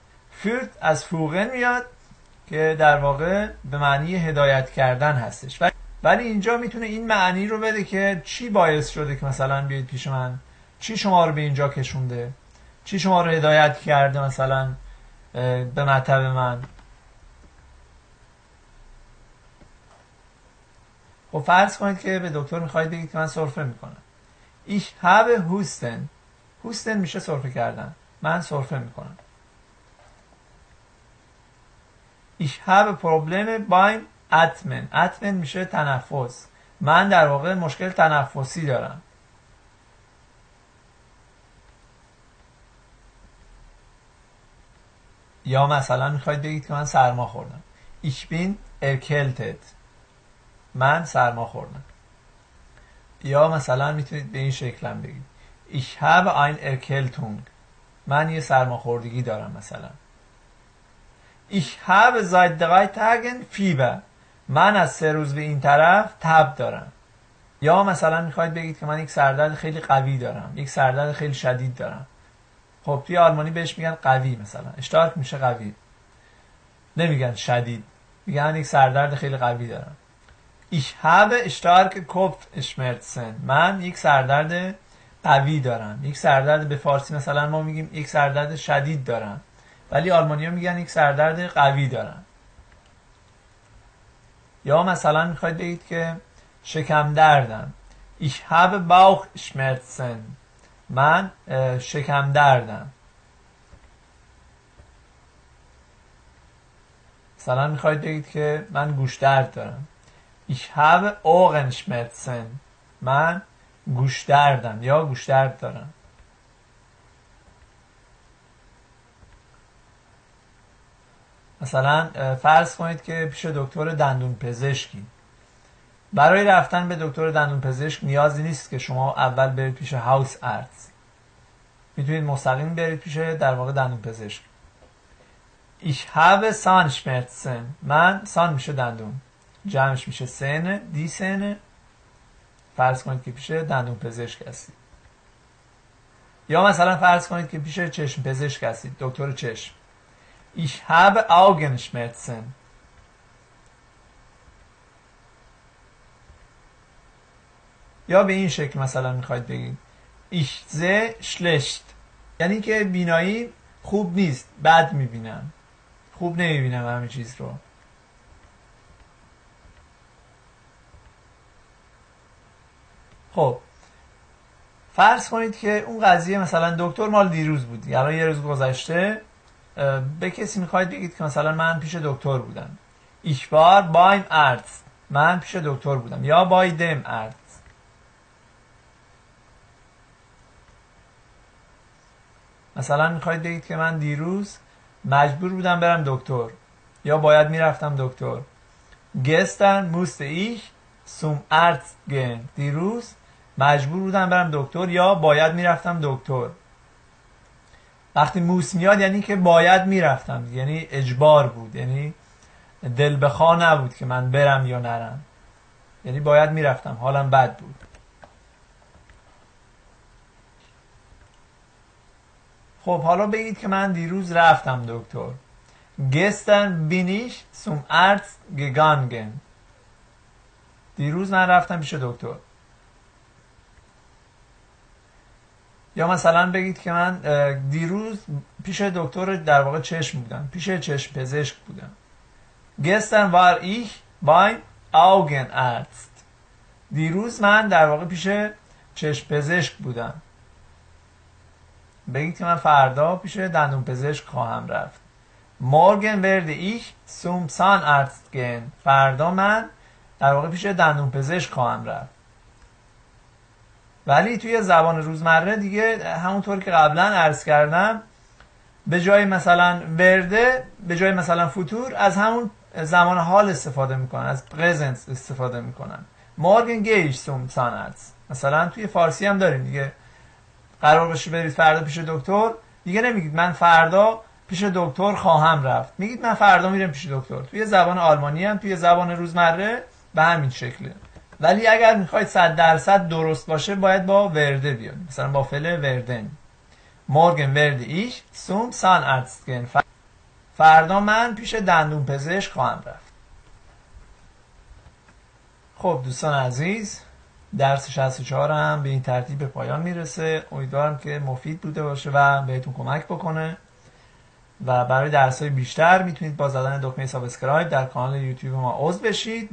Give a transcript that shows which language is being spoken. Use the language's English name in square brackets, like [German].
[Persian] فیرت از فوقن میاد که در واقع به معنی هدایت کردن هستش، ولی اینجا میتونه این معنی رو بده که چی باعث شده که مثلا بیاید پیش من، چی شما رو به اینجا کشونده، چی شما رو هدایت کرده مثلا به مطب من. خب فرض کنید که به دکتر میخواید بگید که من سرفه میکنم. [German] Ich habe Husten. [Persian] Husten میشه سرفه کردن. من سرفه میکنم. [German] Ich habe Probleme beim Atmen. [Persian] Atmen میشه تنفس. من در واقع مشکل تنفسی دارم. یا مثلا میخواید بگید که من سرما خوردم. [German] Ich bin erkältet. [Persian] من سرما خوردم. یا مثلا میتونید به این شکل هم بگید [German] Ich habe eine Erkältung. [Persian] من یه سرماخوردگی دارم مثلا. [German] Ich habe seit 3 Tagen Fieber. [Persian] من از 3 روز به این طرف تب دارم. یا مثلا میخواید بگید که من یک سردرد خیلی قوی دارم، یک سردرد خیلی شدید دارم. خب توی آلمانی بهش میگن قوی، مثلا اشتارک میشه قوی، نمیگن شدید، میگن یک سردرد خیلی قوی دارم. [German] Ich habe starke Kopfschmerzen. [Persian] من یک سردرد قوی دارم. یک سردرد به فارسی مثلا ما میگیم یک سردرد شدید دارم، ولی آلمانی‌ها میگن یک سردرد قوی دارم. یا مثلا میخواید بگید که شکم دردم. [German] Ich habe Bauchschmerzen. [Persian] من شکم دردم. مثلا میخواید بگید که من گوش درد دارم. [German] Ich habe Ohrenschmerzen. [Persian] من گوش دردم یا گوش درد دارم. مثلا فرض کنید که پیش دکتر دندون پزشکی. برای رفتن به دکتر دندون پزشک نیازی نیست که شما اول برید پیش هاوس ارتس. میتونید مستقیم برید پیش در واقع دندون پزشک. [German] Ich habe Zahnschmerzen. [Persian] من سان میشه دندون، جمعش میشه سنه، دی سنه. فرض کنید که پیش دندون پزشک هستید. یا مثلا فرض کنید که پیش چشم پزشک هستید، دکتر چشم. [German] Ich habe Augenschmerzen. [Persian] یا به این شکل مثلا میخواید بگید [German] Ich sehe schlecht. [Persian] یعنی که بینایی خوب نیست، بد میبینم، خوب نمیبینم همه چیز رو. خب فرض کنید که اون قضیه مثلا دکتر مال دیروز بود، الان یه روز گذشته. به کسی میخواید بگید که مثلا من پیش دکتر بودم. [German] Ich war beim Arzt. [Persian] من پیش دکتر بودم. [German] یا bei dem Arzt. [Persian] مثلا میخواید بگید که من دیروز مجبور بودم برم دکتر یا باید میرفتم دکتر. [German] Gestern musste ich zum Arzt gehen. [Persian] دیروز مجبور بودم برم دکتر یا باید میرفتم دکتر. وقتی موس میاد یعنی که باید میرفتم، یعنی اجبار بود، یعنی دل بخواه نبود که من برم یا نرم، یعنی باید میرفتم، حالم بد بود. خب حالا بگید که من دیروز رفتم دکتر. [German] Gestern bin ich zum Arzt gegangen. [Persian] دیروز من رفتم پیش دکتر. یا مثلا بگید که من دیروز پیش دکتر در واقع چشم بودم، پیش چشم پزشک بودم. [German] Gestern war ich beim Augenarzt. [Persian] دیروز من در واقع پیش چشم پزشک بودم. بگید که من فردا پیش دندون پزشک خواهم رفت. [German] Morgen werde ich zum Zahnarzt gehen. [Persian] فردا من در واقع پیش دندون پزشک خواهم رفت. ولی توی زبان روزمره دیگه همونطور که قبلا عرض کردم، به جای مثلا ورده، به جای مثلا فوتور، از همون زمان حال استفاده میکنن، از پرزنت استفاده میکنن. [German] Morgen gehe ich zum Zahnarzt. [Persian] مثلا توی فارسی هم داریم دیگه، قرار باشه برید فردا پیش دکتر، دیگه نمیگید من فردا پیش دکتر خواهم رفت، میگید من فردا میرم پیش دکتر. توی زبان آلمانی هم توی زبان روزمره به همین شکله. ولی اگر میخواید 100% درست باشه باید با ورده بیاد، مثلا با فعل وردن. [German] Morgen werde ich zum Zahnarzt gehen. [Persian] فردا من پیش دندون پزشک خواهم رفت. خب دوستان عزیز، درس 64 هم به این ترتیب به پایان میرسه. امیدوارم که مفید بوده باشه و بهتون کمک بکنه. و برای درس‌های بیشتر میتونید با زدن دکمه سابسکرایب در کانال یوتیوب ما عضو بشید.